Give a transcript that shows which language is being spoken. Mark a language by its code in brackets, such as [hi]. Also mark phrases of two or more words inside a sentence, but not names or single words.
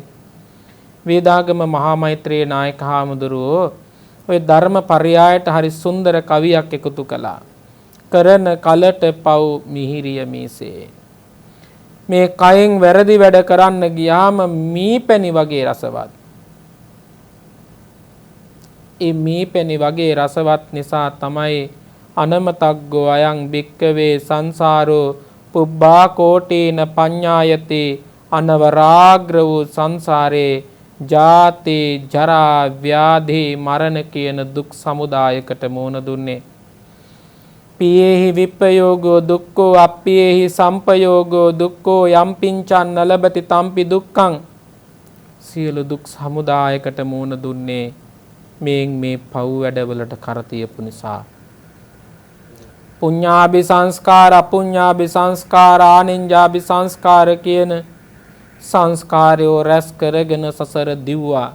[si] වේදාගම මහා මෛත්‍රී නායක හාමුදුරුවෝ ඔය ධර්ම පරයයට හරි සුන්දර කවියක් එකතු කළා. කරන කලට පව් මිහිරිය මීසේ. මේ කයෙන් වැරදි වැඩ කරන්න ගියාම මීපැණි වගේ රසවත්. ඒ මීපැණි වගේ රසවත් නිසා තමයි [pi] අනමතග්ගෝ අයං භික්කවේ සංසාරෝ පුබ්බා කෝටේන පඤ්ඤායති [si] අනවරාග්‍ර වූ සංසාරේ ජාති ජරා ව්‍යාධි මරණ කියන දුක් සමුදායකට මුහුණ දුන්නේ. [pi] පියේහි විප්පයෝගෝ දුක්ඛෝ අප්පියේහි සම්පයෝගෝ දුක්ඛෝ යම්පින්චන් නලබති තම්පි දුක්ඛං. [si] සියලු දුක් සමුදායකට මුහුණ දුන්නේ මේ පව් වැඩවලට කර තියපු නිසා. පුඤ්ඤාභි සංස්කාර අපුඤ්ඤාභි සංස්කාර ආනිඤ්ඤාභි සංස්කාර කියන සංස්කාරයෝ රැස් කරගෙන සසර දිව්වා.